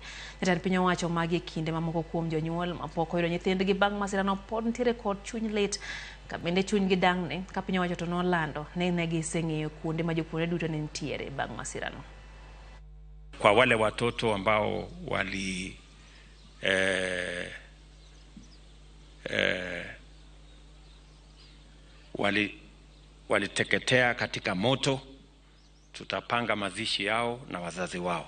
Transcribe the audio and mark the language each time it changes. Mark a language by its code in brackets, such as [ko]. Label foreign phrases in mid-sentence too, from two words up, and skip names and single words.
[luo] Jatend piny owacho magi kinde mamoko kuom jonyuol mapok oyudo nyithindgi bang' masirano pod nitiere kod chuny lit ka bende chunygi dang'ne ka piny owacho to nolando ne giseng'eyo kuonde ma jopuonjre duto ne nitiere bang' masirano. [sw] Kwa wale watoto ambao waliteketea katika moto, tutapanga mazishi yao na wazazi wao.